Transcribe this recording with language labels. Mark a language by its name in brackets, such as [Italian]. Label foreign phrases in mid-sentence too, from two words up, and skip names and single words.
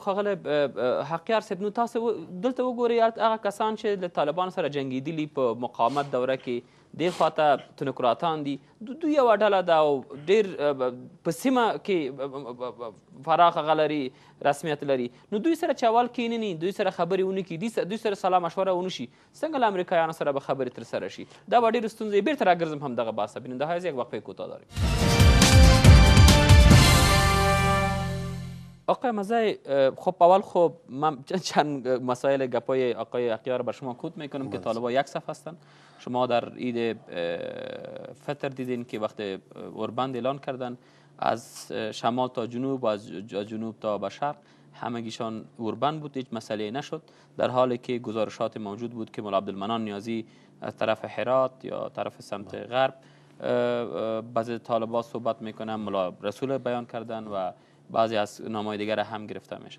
[Pashto] ښاغلی حقیار صاحب، نو تاسو دلته وګورئ هغه کسان چې له طالبانو سره جنګېدلي په مقاومت دوره کې، دې خواته تنکراتان دي، دوی یوه ډله ده او ډېر په سیمه کې پراخه هغه لري، رسمیت لري. نو دوی سره چې اول کښېنني، دوی سره خبرې ونه کړي، دوی سره سلا مشوره ونه شي، څنګه له امریکایانو سره به خبرې ترسره شي؟ دا به ډېرې ستونزې. بیرته راګرځم همدغه بحث ته. [Persian] بیننده‌های یک وقفه کوتاه داریم. آقای مزای، خب اول خب من چند مسائل گپای آقای اختیار بر شما کوت میکنم که طالبان یک صف هستن. شما در عید فطر دیدین که وقت اوربند اعلان کردن از شمال تا جنوب و از جنوب تا به شرق همگیشان اوربند بود، هیچ مسئله نشد، در حالی که گزارشات موجود بود که مولا عبدالمنان نیازی از طرف هرات یا طرف سمت غرب بعضی طالبان صحبت میکنن، مولا رسول بیان کردن و بعضی از نامهای دیگر هم گرفته میشه.